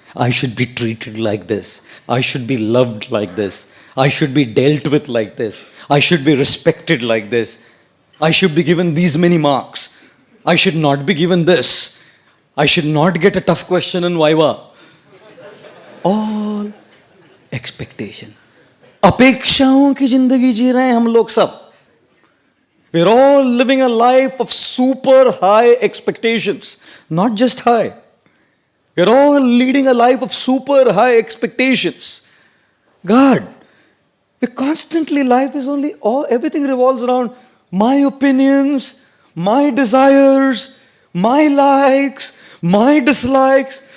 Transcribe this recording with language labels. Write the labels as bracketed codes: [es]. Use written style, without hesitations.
[en] I should be treated like this. I should be loved like this. I should be dealt with like this. I should be respected like this. I should be given these many marks. I should not be given this. I should not get a tough question in Viva. All expectation. [hi] अपेक्षाओं की जिंदगी जी रहे हैं हम लोग सब. [en] We're all living a life of super high expectations. Not just high. We're all leading a life of super high expectations. God, we constantly, life is only, everything revolves around my opinions, my desires, my likes, my dislikes.